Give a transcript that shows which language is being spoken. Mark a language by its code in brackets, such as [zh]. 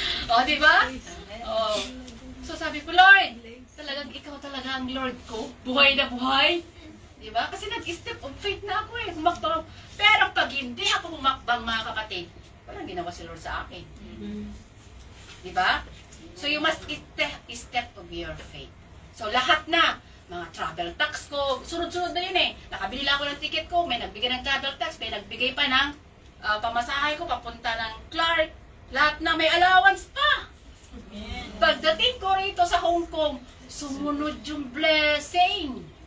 [tl] O, diba? O. So sabi ko, Lord, talagang ikaw talaga ang Lord ko. Buhay na buhay. Diba? Kasi nag-step of faith na ako eh. Humakbang. Pero pag hindi ako humakbang, mga kapatid, walang ginawa si Lord sa akin. Diba? [en] So you must step of your faith. [tl] So lahat na, mga travel tax ko, sunod-sunod na yun eh. Nakabili lang ako ng ticket ko, may nagbigay ng travel tax, may nagbigay pa ng pamasahe ko, papunta ng Clark. Lahat na may allowance pa. Pagdating ko rito sa Hong Kong, sumunod yung blessing.